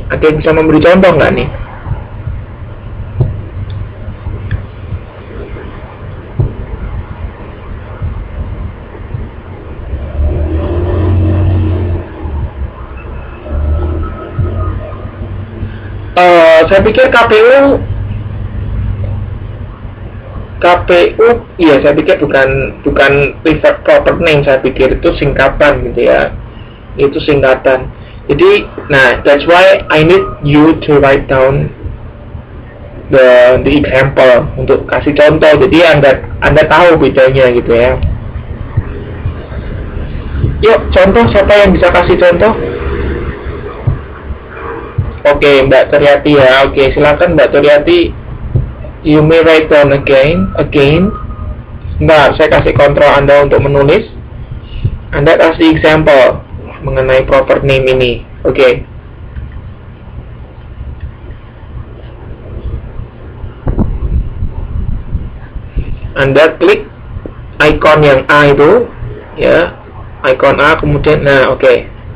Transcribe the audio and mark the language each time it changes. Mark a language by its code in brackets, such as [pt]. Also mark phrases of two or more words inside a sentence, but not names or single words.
[id] Ada yang bisa memberi contoh nggak nih? Saya pikir KPU, iya saya pikir bukan [en] preferred proper name, [id] saya pikir itu singkatan gitu ya. Itu singkatan. Jadi, nah, [en] that's why I need you to write down the example [id] untuk kasih contoh. Jadi Anda tahu bedanya gitu ya. Yuk, contoh, siapa yang bisa kasih contoh? Oke, Mbak Turyati ya. Oke, silakan Mbak Turyati. [en] You may write down again. [id] Nah, saya kasih kontrol Anda untuk menulis. Anda kasih example mengenai proper name ini. Oke. Anda klik icon yang A itu ya, icon A, kemudian oke.